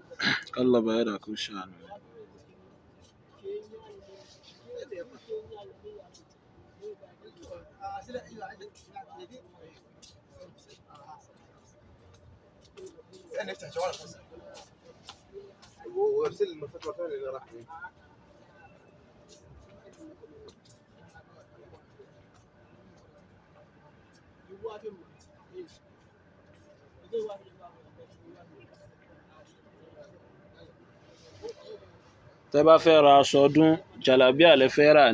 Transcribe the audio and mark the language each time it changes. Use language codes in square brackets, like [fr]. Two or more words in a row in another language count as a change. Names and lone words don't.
[yo] Ká lọ́ba ẹ̀dá kó ṣàánú. [ar] وارسل لي الفتوى الثانيه اللي راح فيه. [yo] Tẹ́ bá fẹ́ ra aṣọ ọdún, jàlábíà lẹ fẹ́ rà